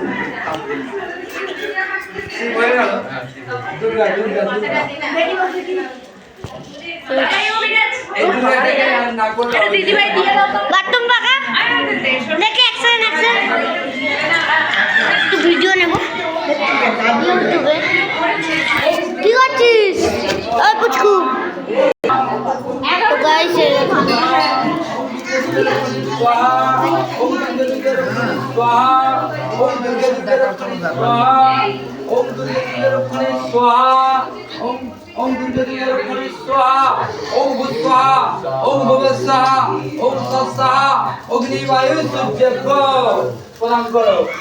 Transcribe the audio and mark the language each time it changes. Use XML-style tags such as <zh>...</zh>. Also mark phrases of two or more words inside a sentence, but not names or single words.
<bn>শিব হয়ে গেল দুর্গা দুর্গা দুর্গা এই দুর্গাটাকে না করলে বাথরুম পাকা দেখে অ্যাকশন একটু ভিডিও নেব ইউটিউবে। কি করছিস ওই পুচকু? তো গাইস</bn> <sa>स्वाहा ओम दुर्गे दुर्गे स्वाहा ओम दुर्गे दुर्गे स्वाहा ओम दुर्गे दुर्गे रक्षणे स्वाहा ओम दुर्गे दुर्गे रक्षणे स्वाहा ओम भूत स्वाहा ओम भुवः स्वाहा ओम तत् स्वाहा अग्नि वायु सূর্যভ্য</sa> <hi>प्रणाम करो</hi>